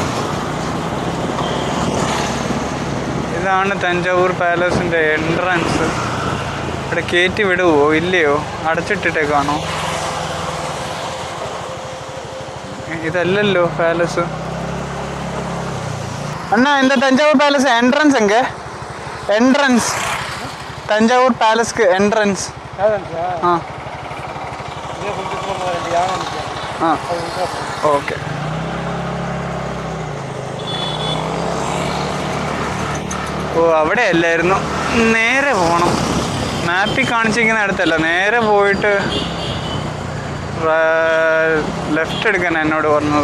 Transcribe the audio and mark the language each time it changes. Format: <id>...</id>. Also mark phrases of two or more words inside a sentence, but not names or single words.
<ml>ഇതാണ് തഞ്ചാവൂർ പാലസിൻ്റെ എൻട്രൻസ്. ഇവിടെ കയറ്റി വിടുവോ ഇല്ലയോ, അടച്ചിട്ടിട്ടേക്കാണോ? ഇതല്ലല്ലോ പാലസ്.</ml> <ta>അണ്ണാ இந்த தஞ்சாவூர் பேலஸ் என்ட்ரன்ஸ் எங்க? என்ட்ரன்ஸ் தஞ்சாவூர் பேலஸ்க்கு என்ட்ரன்ஸ்.</ta> <ml>ഓക്കെ. ഓ അവിടെ അല്ലായിരുന്നു, നേരെ പോകണം. മാപ്പിൽ കാണിച്ചിരിക്കുന്ന അടുത്തല്ല, നേരെ പോയിട്ട് ലെഫ്റ്റ് എടുക്കാൻ എന്നോട് പറഞ്ഞത്.</ml>